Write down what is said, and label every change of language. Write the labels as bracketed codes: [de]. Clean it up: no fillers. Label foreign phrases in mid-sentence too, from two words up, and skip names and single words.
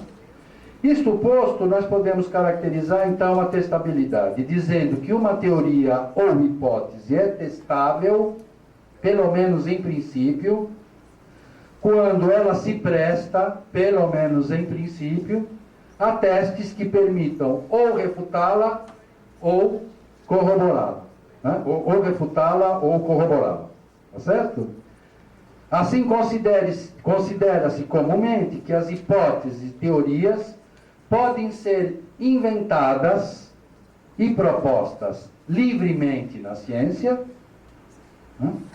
[pt] Isto posto, nós podemos caracterizar então a testabilidade, dizendo que uma teoria ou hipótese é testável, pelo menos em princípio, quando ela se presta, pelo menos em princípio, a testes que permitam ou refutá-la ou corroborá-la. Né? Ou refutá-la ou corroborá-la. Tá certo? Assim, considera-se comumente que as hipóteses e teorias podem ser inventadas e propostas livremente na ciência. Né?